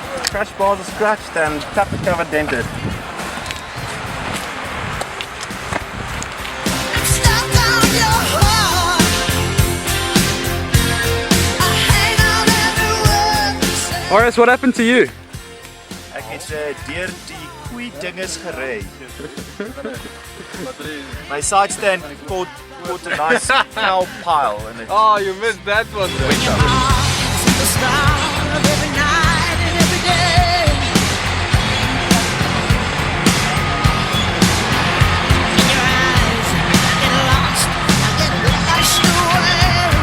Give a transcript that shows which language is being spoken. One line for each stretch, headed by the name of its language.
English: Crash bars are scratched and tappet cover dented. Stuck on your heart. I hang on every word you say. Horace, what happened to you?
Afrikaans: Ek het deur die goeie dinges gery.
English: My side stand caught a nice foul pile, and it Oh, you missed that one. Heart's the star of every night and every day. In your eyes, I get lost, I get washed away.